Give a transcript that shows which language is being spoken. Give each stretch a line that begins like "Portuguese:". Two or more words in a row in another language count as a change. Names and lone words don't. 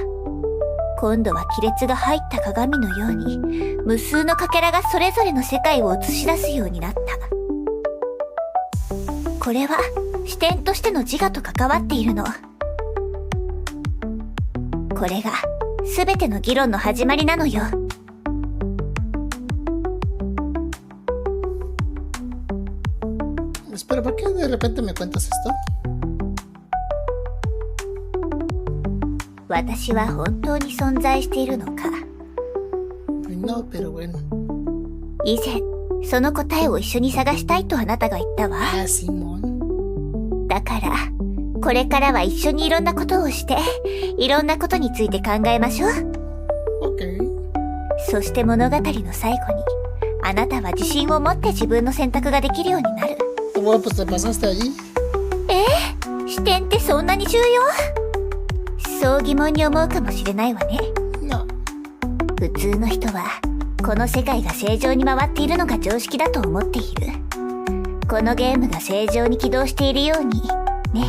Japanese: 今度は亀裂が入った鏡のように、無数のかけらがそれぞれの世界を映し出すようになった。これは視点としての自我と関わっているの。これが全ての議論の始まりなのよ。
Spanish: Espera, ¿por qué de repente me cuentas esto?
Japanese: 私は本当に存在しているのか。
Spanish: No, pero bueno.
Japanese: 以前、その答えを一緒に探したいとあなたが言ったわ。
Spanish: Ah, Simón.
Japanese: だから、これからは一緒にいろんなことをして、いろんなことについて考えましょう。
English: Okay.
Japanese: そして物語の最後に、あなたは自信を持って自分の選択ができるようになる。
Spanish: Bueno, pues te pasaste allí.
Japanese: 視点ってそんなに重要？そう疑問に思うかもしれないわね。
Spanish: No.
Japanese: 普通の人はこの世界が正常に回っているのが常識だと思っている。このゲームが正常に起動しているようにね。